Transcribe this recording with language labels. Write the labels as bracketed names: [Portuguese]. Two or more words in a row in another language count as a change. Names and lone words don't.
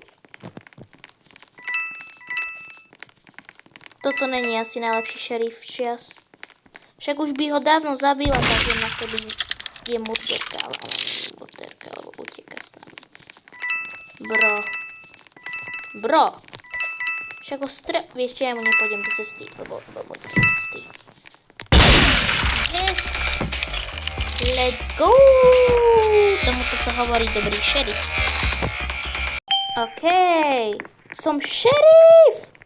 [Slovak] Toto není asi najlepší šerif čias. Však už by ho dávno zabila, takže na to je murderka, ale ona nie je murderka, lebo uteká s nami. Bro. Však ho vieš čo, ja mu nepôjdem do cesty, lebo do cesty. [English] Yes! Let's go! [Slovak] Tomuto sa hovorí dobrý šerif. OK. Som šerif!